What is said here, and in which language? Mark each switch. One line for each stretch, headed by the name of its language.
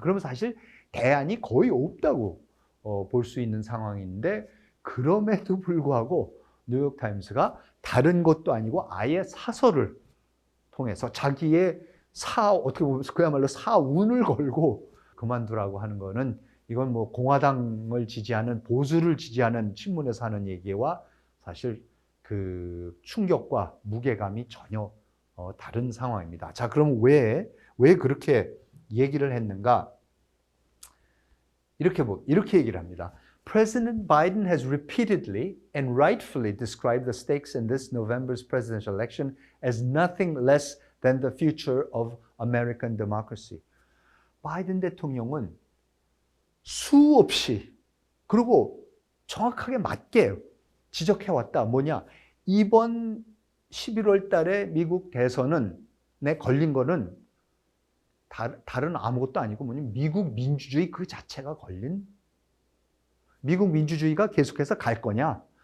Korean: 그러면 사실 대안이 거의 없다고 볼 수 있는 상황인데 그럼에도 불구하고 뉴욕타임스가 다른 것도 아니고 아예 사설을 통해서 자기의 어떻게 보면 그야말로 사운을 걸고 그만두라고 하는 거는 이건 뭐 공화당을 지지하는 보수를 지지하는 신문에서 하는 얘기와 사실 그 충격과 무게감이 전혀 다른 상황입니다. 자, 그럼 왜 그렇게 얘기를 했는가? 이렇게 얘기를 합니다.
English: President Biden has repeatedly and rightfully described the stakes in this November's presidential election as nothing less than the future of American democracy.
Korean: 바이든 대통령은 수없이 그리고 정확하게 맞게 지적해왔다. 뭐냐? 이번 11월 달에 미국 대선에 걸린 거는 다른 아무것도 아니고 뭐냐면 미국 민주주의 그 자체가 걸린 미국 민주주의가 계속해서 갈 거냐?